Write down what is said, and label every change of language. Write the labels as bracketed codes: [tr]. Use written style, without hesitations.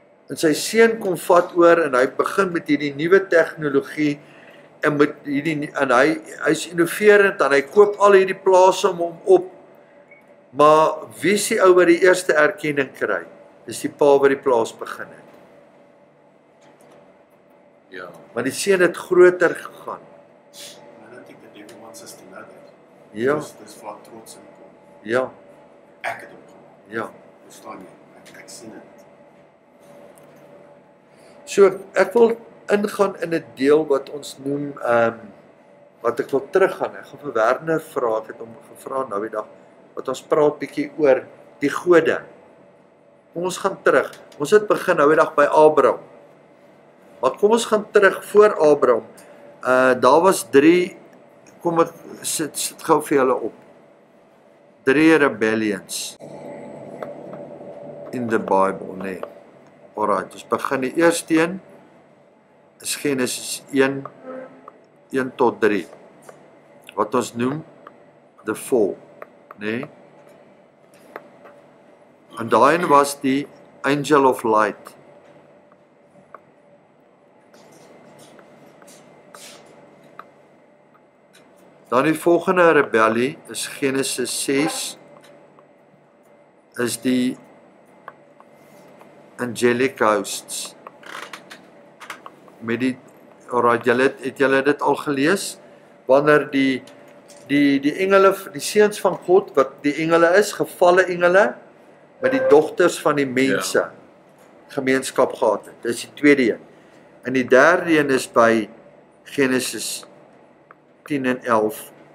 [af] En sy seun kom vat oor en hy begin met hierdie nuwe tegnologie en met hy's innoverend en hy koop al hierdie plase om hom op. Maar wie is die ou wat die eerste erkenning kry? Dis die pa wat die plaas begin het. Ja. Maar die seun het groter gegaan. [en] And I don't think that everyone wants us to know that. [af] Ja, Dis waar trots in kom. ja, Ek het hom gemaak. ja. Verstaan jy? Ek sien dit. So ek wil ingaan in 'n deel wat ons noem wat ek wil teruggaan. Ek gaan vir Werner vra, ek het hom gevra nou die dag, wat ons praat bietjie oor die gode. Kom ons gaan terug. Ons het begin nou die dag by Abraham. Maar kom ons gaan terug voor Abraham. Daar was 3, kom ek sit gou vir julle op. [en] 3 rebellions in the Bible, nee. [af] Alright, ons begin die eerste een is Genesis 1 tot 3. Wat ons noem [en] the fall, [af] nee. En daai een was die [en] angel of light. [af] Dan die volgende rebellie is Genesis 6, is die [en] angelic hosts. [af] Met die, alright, het julle dit al gelees? Wanneer die engele, die seuns van God, wat die engele is, gevalle engele, met die dogters van die mense gemeenskap gehad het. Dis die tweede een. En die derde een is by Genesis 10 en 11.